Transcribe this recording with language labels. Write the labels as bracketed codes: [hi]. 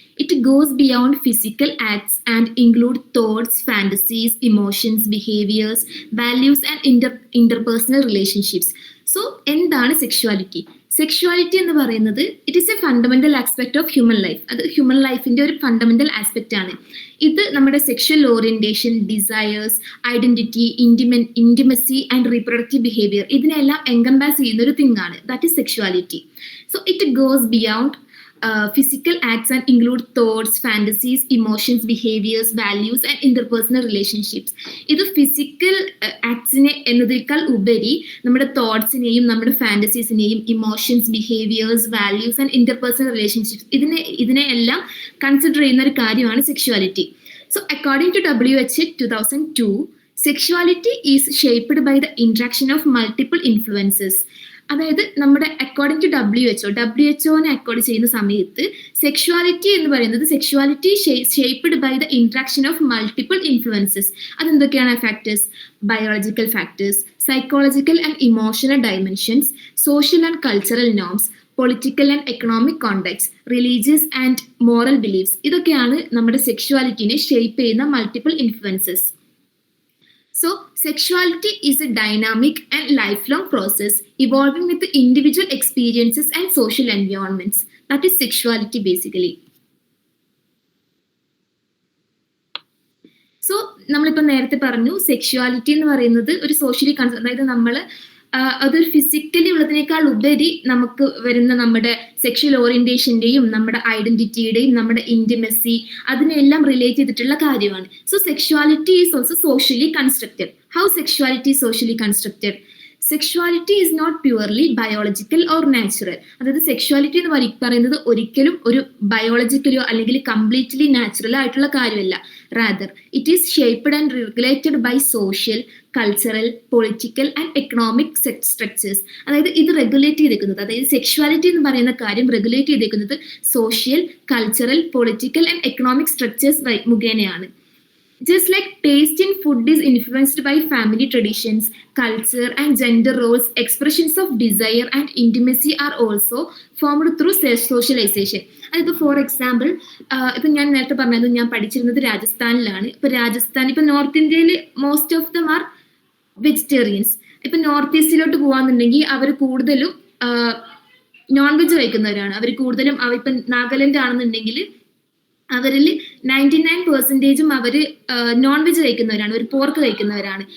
[en] It goes beyond physical acts and includes thoughts, fantasies, emotions, behaviors, values, and interpersonal relationships. So, [ml] എന്താണ് sexuality? Sexuality എന്ന് പറയുന്നത് [en] It is a fundamental aspect of human life. [ml] അത് human ലൈഫിന്റെ ഒരു fundamental aspect ആണ്. ഇത് നമ്മുടെ sexual orientation, desires, identity, intimacy and reproductive behaviour, ഇതിനെല്ലാം എൻകംപാസ് ചെയ്യുന്ന ഒരു തിങ് ആണ്. [en] That is sexuality. So it goes beyond physical acts and include thoughts, fantasies, emotions, behaviors, values and interpersonal relationships. [ml] ഇത് ഫിസിക്കൽ ആക്ട്സിനെ എന്നതിനേക്കാൾ ഉപരി നമ്മുടെ തോട്ട്സിനെയും നമ്മുടെ ഫാന്റസീസിനെയും emotions, behaviours, values and interpersonal relationships, ഇതിനെ എല്ലാം കൺസിഡർ ചെയ്യുന്ന ഒരു കാര്യമാണ് sexuality. [en] So according to WHO 2002, sexuality is shaped by the interaction of multiple influences. [ml] അതായത് നമ്മുടെ [en] according to WHO [ml] അക്കോർഡ് ചെയ്യുന്ന സമയത്ത് സെക്ഷുവാലിറ്റി എന്ന് പറയുന്നത് [en] Sexuality shaped by the interaction of multiple influences. [ml] അതെന്തൊക്കെയാണ് [en] Factors? Biological factors, psychological and emotional dimensions, social and cultural norms, political and economic context, religious and moral beliefs. [ml] ഇതൊക്കെയാണ് നമ്മുടെ സെക്ഷുവാലിറ്റിനെ shape ചെയ്യുന്ന multiple influences. [en] So, sexuality is a dynamic and lifelong process evolving with the individual experiences and social environments. That is sexuality basically. [ml] So, നമ്മളിപ്പോൾ നേരത്തെ പറഞ്ഞു sexuality എന്ന് പറയുന്നത് ഒരു socially concern, അതായത് നമ്മൾ അതൊരു ഫിസിക്കലി ഉള്ളതിനേക്കാൾ ഉപരി നമുക്ക് വരുന്ന നമ്മുടെ സെക്ഷൽ ഓറിയന്റേഷന്റെയും നമ്മുടെ ഐഡന്റിറ്റിയുടെയും നമ്മുടെ ഇന്റിമസി, അതിനെല്ലാം റിലേറ്റ് ചെയ്തിട്ടുള്ള കാര്യമാണ്. [en] So sexuality is also socially constructed. How sexuality is socially constructed? Sexuality is not purely biological or natural. [ml] അതായത് സെക്ഷുവാലിറ്റി എന്ന് പറയുന്നത് ഒരിക്കലും ഒരു ബയോളജിക്കലോ അല്ലെങ്കിൽ കംപ്ലീറ്റ്ലി നാച്ചുറൽ ആയിട്ടുള്ള കാര്യമല്ല. [en] Rather it is shaped and regulated by social, cultural, political and economic structures. [ml] അതായത് ഇത് റെഗുലേറ്റ് ചെയ്തേക്കുന്നത്, അതായത് സെക്ഷുവാലിറ്റി എന്ന് പറയുന്ന കാര്യം റെഗുലേറ്റ് ചെയ്തേക്കുന്നത് social, cultural, political and economic structures മുഖേനയാണ്. [en] Just like taste in food is influenced by family traditions, culture and gender roles, expressions of desire and intimacy are also formed through socialization. [ml] അതായത് for example, ഇപ്പം ഞാൻ നേരത്തെ പറഞ്ഞത് ഞാൻ പഠിച്ചിരുന്നത് രാജസ്ഥാനിലാണ്. ഇപ്പൊ രാജസ്ഥാൻ, ഇപ്പൊ നോർത്ത് ഇന്ത്യയിൽ [en] Most of them are vegetarians. [ml] ഇപ്പൊ നോർത്ത് ഈസ്റ്റിലോട്ട് പോവാന്നുണ്ടെങ്കിൽ അവർ കൂടുതലും നോൺ വെജ് കഴിക്കുന്നവരാണ്. അവർ കൂടുതലും ഇപ്പം നാഗാലാൻഡ് ആണെന്നുണ്ടെങ്കിൽ അവരിൽ 99% അവർ നോൺ വെജ് കഴിക്കുന്നവരാണ്, ഒരു പോർക്ക് കഴിക്കുന്നവരാണ്.